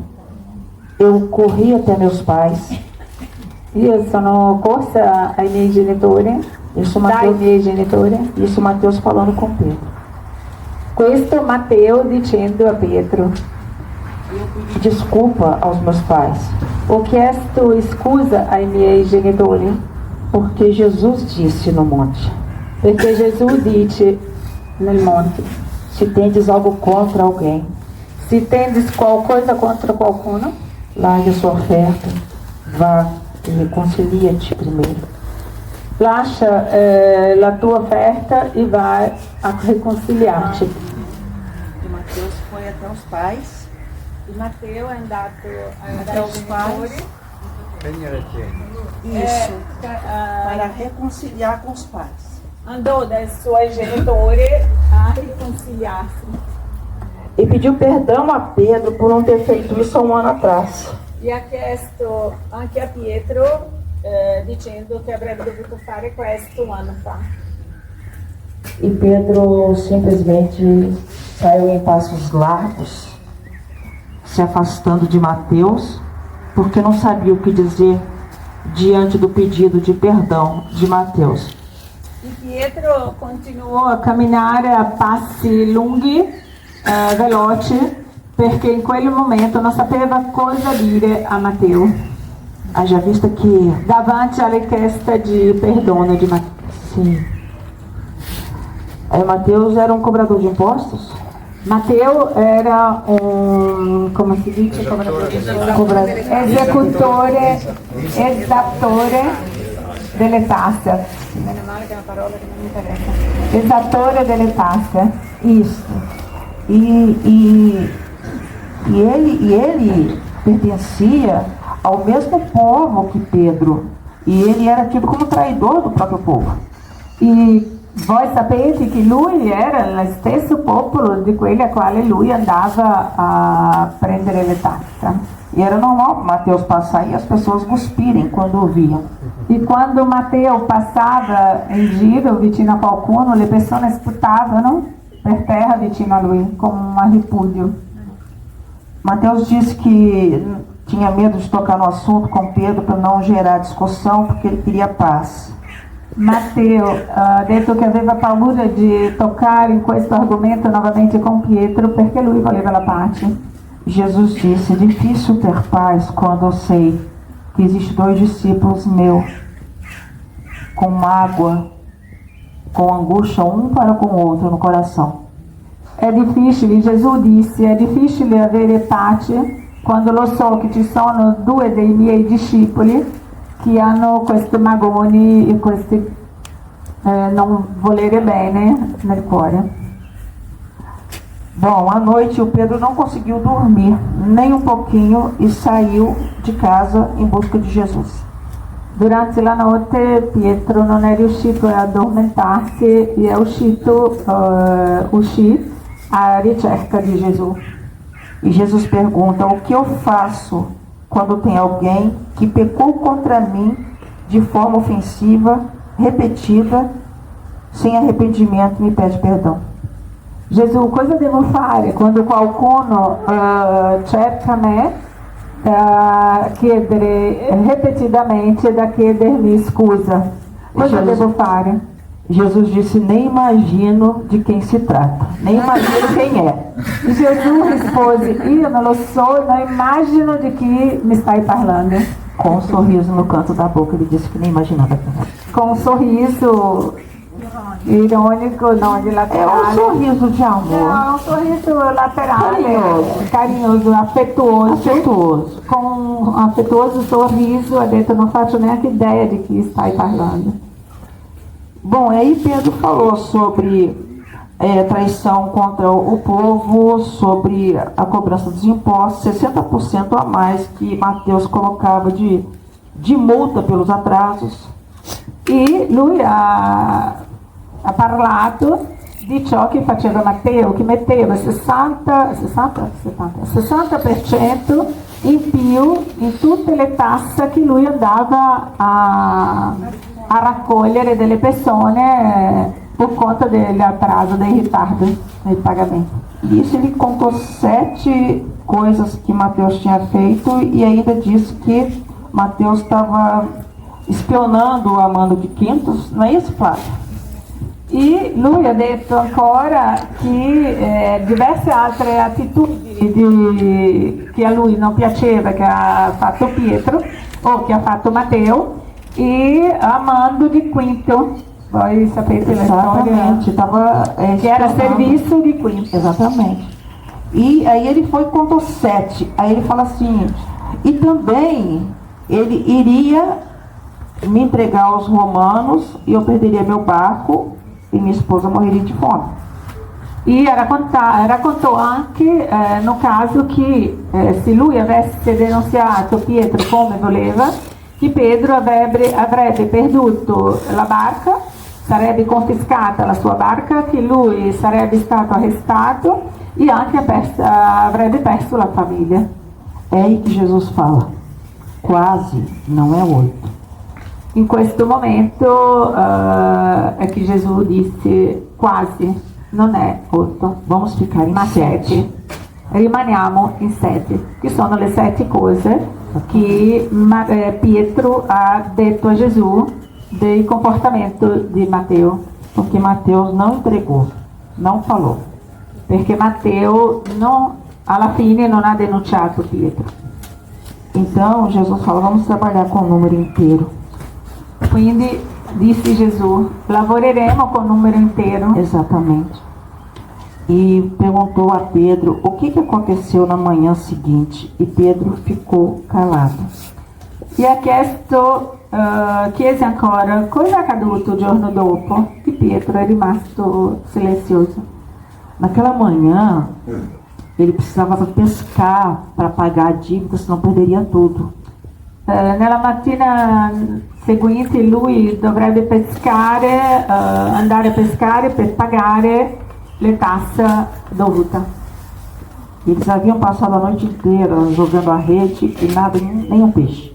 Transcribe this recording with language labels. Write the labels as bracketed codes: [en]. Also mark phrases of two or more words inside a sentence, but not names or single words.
[pt] eu corri até meus pais. [it] Io sono corsa ai miei genitori, dai miei genitori. [pt] Isso Mateus falando com Pedro. [it] Questo Matteo dicendo a Pietro. [pt] Eu pedi desculpa aos meus pais, [it] Ho chiesto scusa ai miei genitori [pt] porque Jesus disse no monte: [it] perché Gesù dice nel monte: [pt] se tendes algo contra alguém, [it] se tendes qualcosa contro qualcuno, [pt] largue a sua oferta, vá e reconcilia-te primeiro. [it] lascia la tua offerta e vai a reconciliar-te. [pt] E Mateus foi até os pais, [it] E Matteo è andato [pt] até os pais, isso, para reconciliar com os pais. [it] andò dai suoi genitori a riconciliarsi [pt] E pediu perdão a Pedro por não ter feito isso há um ano atrás. [it] e ha chiesto anche a Pietro dicendo che avrebbe dovuto fare questo un anno fa. [pt] E Pedro simplesmente saiu em passos largos, se afastando de Mateus, porque não sabia o que dizer diante do pedido de perdão de Mateus. [it] E Pietro continuò a camminare a passi lunghi, veloci, perché in quel momento non sapeva cosa dire a Matteo, [pt] Haja vista que, [it] davanti alla richiesta di perdono di Matteo. [pt] sim, Mateus era um cobrador de impostos, [it] Matteo era come si dice? Esattore delle tasse. Meno male che è una parola che non mi interessa. Esattore delle tasse. [pt] isso. E ele pertencia ao mesmo povo que Pedro. E ele era tido como traidor do próprio povo. [it] E voi sapete che lui era lo stesso popolo di quelli a quale lui andava a prendere le tasse. [pt] E era normal Mateus passar e as pessoas cuspirem quando ouviam. [it] E quando Matteo passava in giro vicino a qualcuno, le persone sputavano per terra vicino a lui, come un ripudio. [pt] Mateus disse que tinha medo de tocar no assunto com Pedro para não gerar discussão, porque ele queria paz. [it] Matteo ha detto che aveva paura di toccare in questo argomento novamente con Pietro perché lui voleva la pace. [pt] Jesus disse: é difícil ter paz quando eu sei que existem 2 discípulos meus com mágoa, com angústia um para com o outro no coração. [it] È difficile, Gesù disse, è difficile avere pace quando lo so che ci sono 2 dei miei discepoli che hanno questi magoni e questi non volere bene nel cuore. [pt] Bom, à noite o Pedro não conseguiu dormir nem um pouquinho e saiu de casa em busca de Jesus. [it] Durante la notte Pietro non è riuscito ad addormentarsi e è uscì a ricerca di Gesù. [pt] E Jesus pergunta: o que eu faço quando tem alguém que pecou contra mim de forma ofensiva, repetida, sem arrependimento, me pede perdão? [it] Gesù, cosa devo fare quando qualcuno cerca me chiedere ripetidamente da chiedermi scusa? Cosa devo fare? [pt] Jesus disse: nem imagino de quem se trata, nem imagino quem é. [it] Gesù rispose: io non lo so, non immagino di chi mi stai parlando. [pt] Com um sorriso no canto da boca, ele disse que nem imaginava quem era. Com um sorriso irônico, não, de É lateral. um sorriso de amor, Não, um sorriso lateral, carinhoso, afetuoso. Com um afetuoso sorriso, [it] ha detto: non faccio neanche ideia di chi stai parlando. [pt] Bom, aí Pedro falou sobre traição contra o povo, sobre a cobrança dos impostos, 60% a mais que Mateus colocava de multa pelos atrasos. [it] E lui ha parlato di ciò che faceva Matteo, che metteva 60% in più in tutte le tasse che lui andava a raccogliere delle persone [pt] por conta [it] dell'atraso, dei ritardi nel pagamento. [pt] E isso ele contou 7 coisas que Mateus tinha feito e ainda disse que Mateus estava espionando o Amando de Quintos, não é isso, Flávia? [it] E E lui ha detto ancora che diverse altre attitudini che a lui non piaceva che ha fatto Pietro o che ha fatto Matteo e amando di Quinto. Voi sapete la [pt] Exatamente, storia que era serviço de Quinto. Exatamente. E aí ele foi e contou 7. Aí ele fala assim, e também ele iria me entregar aos romanos e eu perderia meu barco e minha esposa morreria de fome. [it] E raccontò anche no caso che se lui avesse denunciato Pietro come voleva, che Pietro avrebbe perduto la barca, sarebbe confiscata la sua barca, che lui sarebbe stato arrestato e anche avrebbe perso la famiglia. [pt] É aí que Jesus fala, quase não é 8. [it] In questo momento è che Gesù disse quasi, non è 8, [pt] Vamos ficar em [it] ma [pt] 7. [it] 7. Rimaniamo in 7, che sono le 7 cose che Pietro ha detto a Gesù del comportamento di Matteo. [pt] Porque Mateus não entregou, não falou. [it] Perché Matteo alla fine non ha denunciato Pietro. [pt] Então Jesus fala, vamos trabalhar com o número inteiro. [it] Quindi disse Gesù, lavoreremo con numero intero. [pt] Exatamente. E perguntou a Pedro o que aconteceu na manhã seguinte. E Pedro ficou calado. [it] E ha chiese ancora cosa è accaduto il giorno dopo, che Pietro è rimasto silenzioso. [pt] Naquela manhã, ele precisava pescar para pagar a dívida, senão perderia tudo. [it] Nella mattina seguente lui dovrebbe pescare, andare a pescare per pagare le tasse dovute. [pt] Eles haviam passado a noite inteira jogando a rede e nada, nenhum peixe.